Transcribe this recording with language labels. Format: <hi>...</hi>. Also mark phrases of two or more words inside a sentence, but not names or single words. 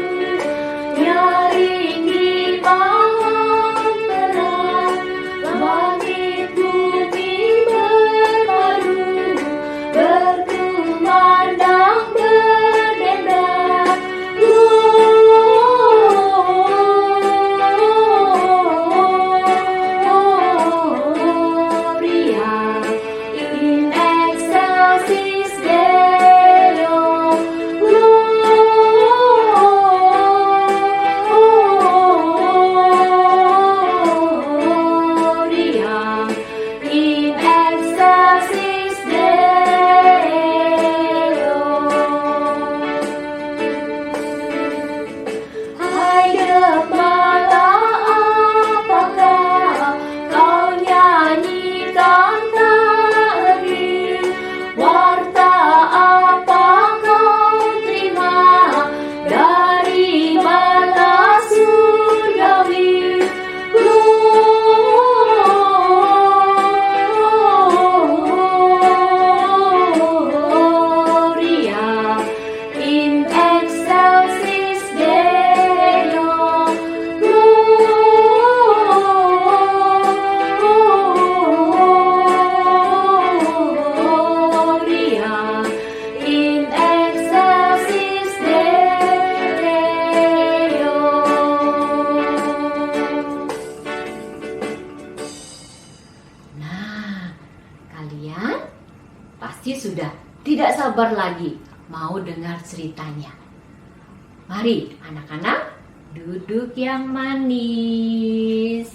<id>nyaring di malam terang, langit bumi berpadu, berkumandang berdendang.</id> <la>Gloria in excelsis Deo. Gloria in excelsis Deo.</la> <id>Hai gembala, apakah kau nyanyikan tadi? Warta apa kau terima dari mata surgawi?</id> <la>Gloria in excelsis Deo. Gloria in excelsis Deo.</la> <id>Nah, kalian pasti sudah tidak sabar lagi mau dengar ceritanya. Mari anak-anak duduk yang manis.</id>